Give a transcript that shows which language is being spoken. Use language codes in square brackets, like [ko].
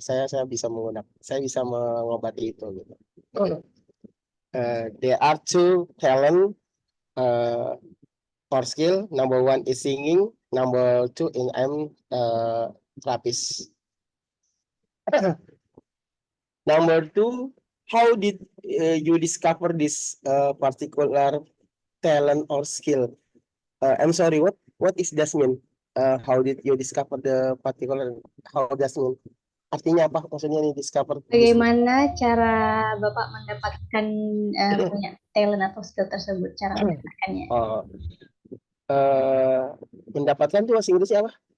[id] Saya bisa mengobati itu gitu. [en] There are 2 talent or skill. Number 1 is singing. Number 2 in I'm therapist. Number 2, how did you discover this particular talent or skill? I'm sorry, what is that mean? How did you discover the particular? How does mean? [id] Artinya apa? Maksudnya nih [en] discover this. [id] Bagaimana cara Bapak mendapatkan punya talent atau skill tersebut? Cara mendapatkannya? Oh, mendapatkan itu bahasa Inggrisnya apa?